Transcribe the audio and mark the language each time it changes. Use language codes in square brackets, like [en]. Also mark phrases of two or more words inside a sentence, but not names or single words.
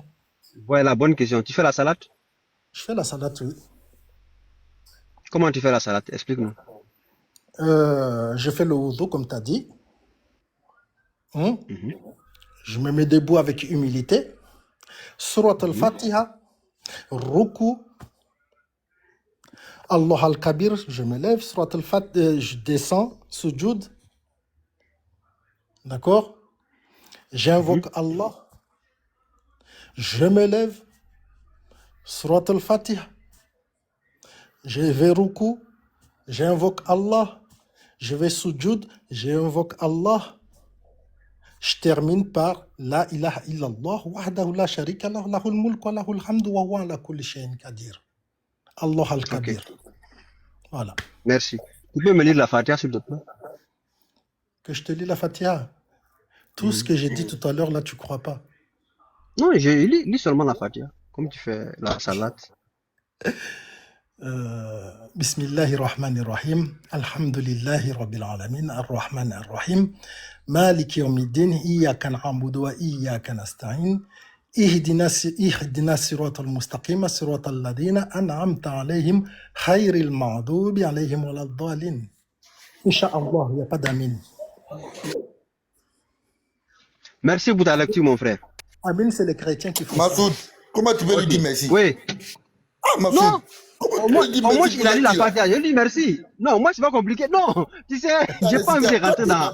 [fr] Ouais, la bonne question. Tu fais la salat? Je fais la salat, oui. Comment tu fais la salat? Explique-nous. Je fais le wudu, comme tu as dit. Je me mets debout avec humilité. [ar] سورة الفاتحة، ركوع، الله الكبير, [fr] je me lève. [ar] سورة الفاتحة, [fr] je descends, Sujud. D'accord? J'invoque Allah. Je me lève. [ar] سورة الفاتحة. [fr] Je vais Ruku. J'invoque Allah. Je vais Sujud. J'invoque Allah. Je termine par [ar] لا إله إلا الله وحده لا شريك له له الملك وله الحمد وهو على كل شيء قدير. الله الكبير. [fr] Voilà. Merci. Tu peux me lire la Fatiha s'il te plaît? Que je te lis la Fatiha. Tout ce que j'ai dit tout à l'heure là, tu crois pas? Non, je lis seulement la Fatiha. Comme tu fais la salat. [ar] بسم الله الرحمن الرحيم. الحمد لله رب العالمين. الرحمن الرحيم. مالك يوم الدين إياك نعبد وإياك نستعين اهدنا الصراط المستقيم صراط الذين أنعمت عليهم خير المغضوب عليهم ولا الضالين. إن شاء الله, [fr] il n'y a pas d'amin. Merci pour ta lecture, mon frère. Amin, c'est les chrétiens qui font Massoud, comment tu peux lui dire merci? Oui. Ah, Massoud. Non. Moi, il a dit la Fatiha. Fatiha. Je lui dis merci. Non, moi, c'est pas compliqué. Non, tu sais, j'ai pas envie de rentrer dans.